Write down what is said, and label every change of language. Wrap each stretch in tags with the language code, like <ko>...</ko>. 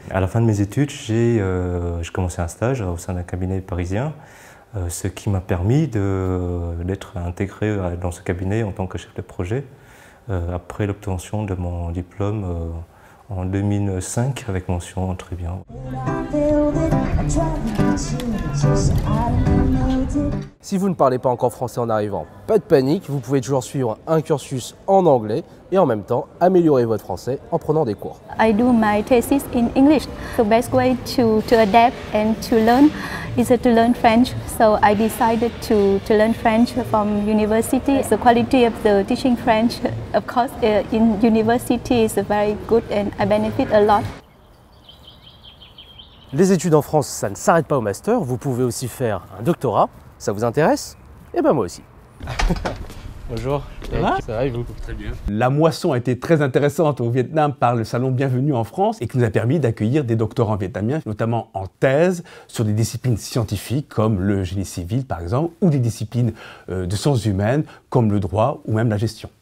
<fr>À la fin de mes études, j'ai commencé un stage au sein d'un cabinet parisien, ce qui m'a permis d'être intégré dans ce cabinet en tant que chef de projet après l'obtention de mon diplôme en 2005 avec mention très bien. Si vous ne parlez pas encore français en arrivant, pas de panique, vous pouvez toujours suivre un cursus en anglais et en même temps améliorer votre français en prenant des cours.</fr> <en>I do my thesis in English. The best way to adapt and to learn is to learn French. So I decided to learn French from university. The quality of the teaching French, of course, in university is very good and I benefit a lot.</en> <fr>Les études en France, ça ne s'arrête pas au master, vous pouvez aussi faire un doctorat. Ça vous intéresse? Eh ben moi aussi. Bonjour. Ça va et vous? Très bien. La moisson a été très intéressante au Vietnam par le salon Bienvenue en France et qui nous a permis d'accueillir des doctorants vietnamiens, notamment en thèse, sur des disciplines scientifiques comme le génie civil par exemple, ou des disciplines de sciences humaines comme le droit ou même la gestion.</fr>